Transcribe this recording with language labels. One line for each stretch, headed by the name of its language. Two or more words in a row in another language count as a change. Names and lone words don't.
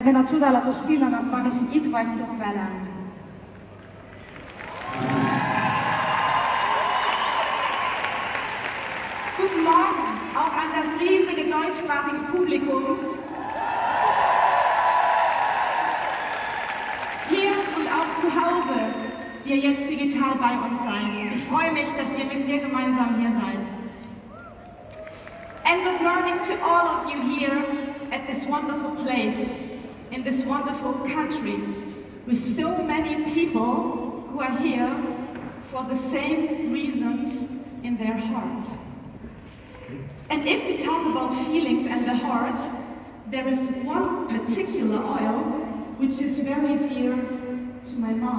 Hungarian: ebben a csodálatos pillanatban, és itt vagytok velem.
German: Guten Morgen auch an das riesige deutschsprachige Publikum. Hier und auch zu Hause, die ihr jetzt digital bei uns seid. Ich freue mich, dass ihr mit mir gemeinsam hier seid.
English: And good morning to all of you here at this wonderful place, in this wonderful country, with so many people who are here for the same reasons in their heart. And if we talk about feelings and the heart, there is one particular oil which is very dear to my mom.